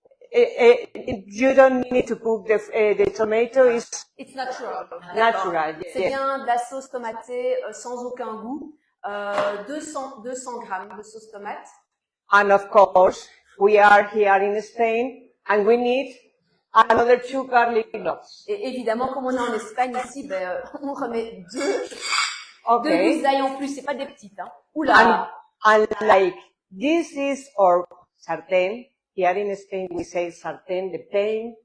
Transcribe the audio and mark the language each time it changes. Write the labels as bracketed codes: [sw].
[en] You don't need to cook the tomato is it's natural. natural. [fr] C'est [en] Yes. [fr] bien de la sauce tomatée sans aucun goût. 200 grammes de sauce tomate. [en] And of course, we are here in Spain, and we need another 2 garlic cloves. [fr] Et évidemment, comme on est en Espagne ici, on remet deux [en] Okay. [fr] gousses d'ail en plus. C'est pas des petites, hein. Oula. [en] And like this is our sartén. Here in Spain, we say sartén, the pan.